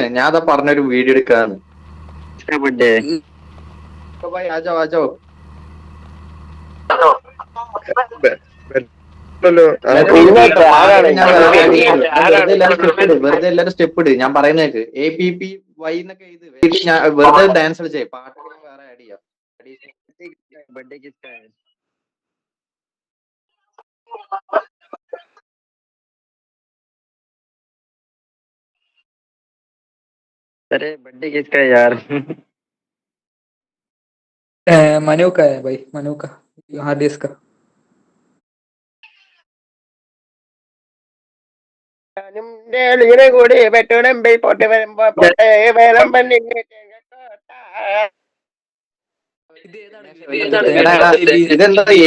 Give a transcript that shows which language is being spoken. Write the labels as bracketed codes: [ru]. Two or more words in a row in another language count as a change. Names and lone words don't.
[ml] ഞാൻ അതാ പറഞ്ഞൊരു വീഡിയോ എടുക്കാന്ന്. ആജോ വെറുതെ എല്ലാരും സ്റ്റെപ്പ് ഇട്. ഞാൻ പറയുന്നേക്ക് APPY എന്നൊക്കെ എഴുതി വെറുതെ ഡാൻസ് കളിച്ചേ. പാട്ട് വേറെ ആഡ് ചെയ്യാം. [hi] अरे बर्थडे किसका है यार? मनु का है भाई, मनु का, [en] hard disk [hi] का. [ml] കൂടി പെട്ടോടെ പൊട്ടി വരുമ്പോ ഇതെന്താ